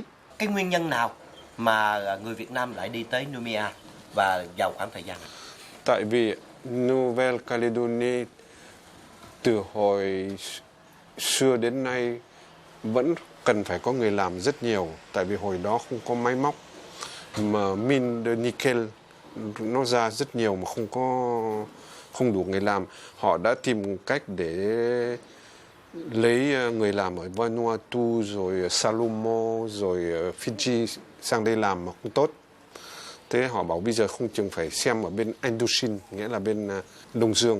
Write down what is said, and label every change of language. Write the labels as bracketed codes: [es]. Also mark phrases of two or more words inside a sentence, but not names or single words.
[vi] Cái nguyên nhân nào mà người Việt Nam lại đi tới Numia và vào khoảng thời gian này? Tại vì Nouvelle Calédonie từ hồi xưa đến nay vẫn cần phải có người làm rất nhiều. Tại vì hồi đó không có máy móc, mà [fr] mine de nickel [vi] nó ra rất nhiều mà không đủ người làm. Họ đã tìm cách để lấy người làm ở Vanuatu rồi Salomo rồi Fiji sang đây làm mà không tốt. Thế họ bảo bây giờ không chừng phải xem ở bên Indochine, nghĩa là bên Đông Dương.